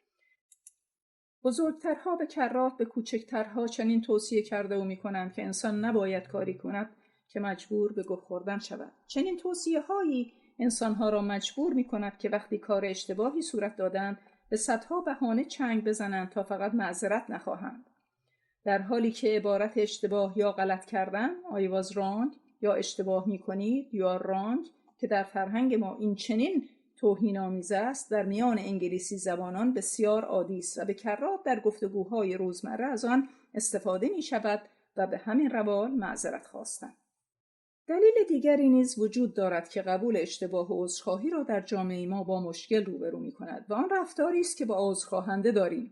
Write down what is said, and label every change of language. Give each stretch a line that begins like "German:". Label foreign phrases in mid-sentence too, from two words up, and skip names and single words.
Persian: بزرگترها به کرات به کوچکترها چنین توصیه کرده و می کنند که انسان نباید کاری کند که مجبور به گه خوردن شود. چنین توصیه هایی انسانها را مجبور می کند که وقتی کار اشتباهی صورت دادند به صدها بهانه چنگ بزنند تا فقط معذرت نخواهند. در حالی که عبارت اشتباه یا غلط کردن
English: I was wrong
Persian: یا اشتباه می کنید
English: you are wrong
Persian: که در فرهنگ ما این چنین توهین‌آمیز است، در میان انگلیسی زبانان بسیار عادی است و به کرات در گفتگوهای روزمره از آن استفاده می شود و به همین روال معذرت خواستن. دلیل دیگری نیز وجود دارد که قبول اشتباه و عذرخواهی را در جامعه ما با مشکل روبرو می کند و آن رفتاری است که با عذرخواهنده داریم.